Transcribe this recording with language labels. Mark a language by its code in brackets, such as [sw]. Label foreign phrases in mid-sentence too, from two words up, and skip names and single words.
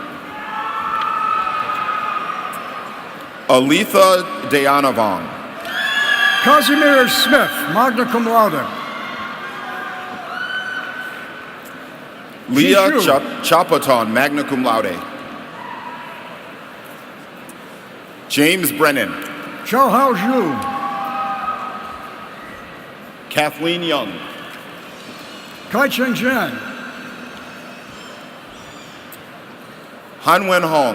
[en] Aletha Dayanavong. Casimir Smith, [la] magna cum laude. [en] Leah Jishu. Chapaton, [la] magna cum laude. [en] James Brennan. Chao Hao Zhu. Kathleen Young. Kai Cheng Chen. Han Wen Hong.